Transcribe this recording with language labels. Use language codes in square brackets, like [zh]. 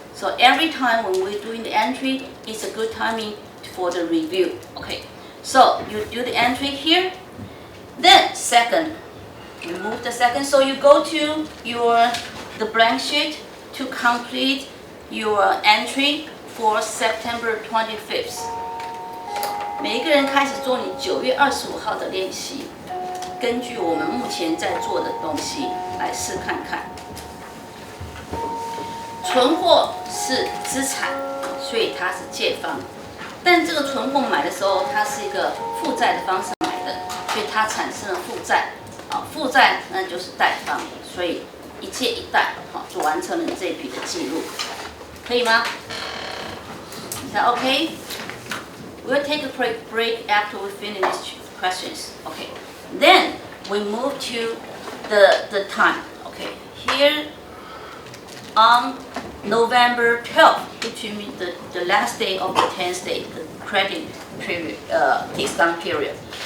[en] So every time when we're doing the entry, it's a good timing for the review. Okay. So you do the entry here. Then second, remove the second. So you go to the blank sheet to complete your entry for September 25th. [zh] 每一个人开始做你9月25号的练习，根据我们目前在做的东西来试看看。存货是资产，所以它是借方。但这个存货买的时候，它是一个负债的方式买的，所以它产生了负债。负债那就是贷方，所以一借一贷，就完成了你这一笔的记录，可以吗？ [en] Is that okay? We'll take a quick break after we finish these questions. Okay. Then we move to the time. Okay. Here on November 12th, which means the last day of the 10th day, the credit period, discount period.